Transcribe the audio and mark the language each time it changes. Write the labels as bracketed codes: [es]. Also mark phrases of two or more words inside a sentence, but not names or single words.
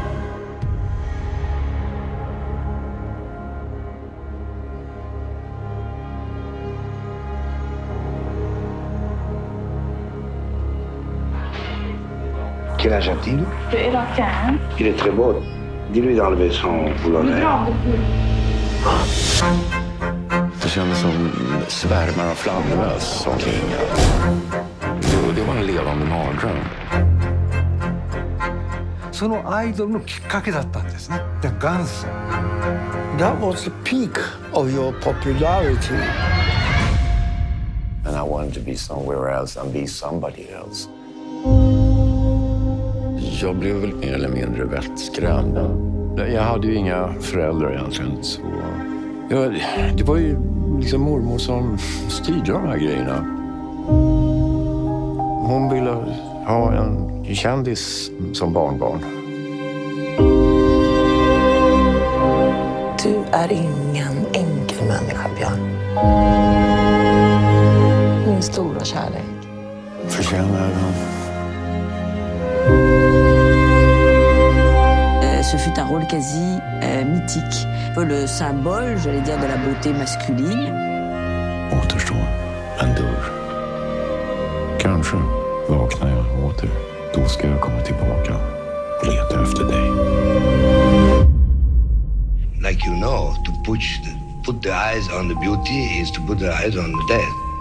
[fr] Quel âge a-t-il? Il a 15. Il est très beau. Dis-lui d'enlever son boulonnet. [sv] Det kändes som svärmar av fladdermöss som klingar. Det var en levande mardröm. [ja] そのアイドルのきっかけだったんですね。で、元祖。 [en] That was the peak of your popularity. And I wanted to be somewhere else and be somebody else. [sv] Jag blev väl mer eller mindre vettskrämd. Jag hade ju inga föräldrar egentligen. Så det var ju liksom mormor som styrde de här grejerna. Hon ville ha en kändis som barnbarn. Du är ingen enkel människa, Björn. min stora kärlek. Förtjänar han? [fr] Ce fut un rôle quasi mythique. Le symbole, j'allais dire, de la beauté masculine. [sv] Återstår en dörr. Kanske vaknar jag åter. Då ska jag komma tillbaka och leta efter dig. [en] Like you know, to put the eyes on the beauty is to put the eyes on the dead.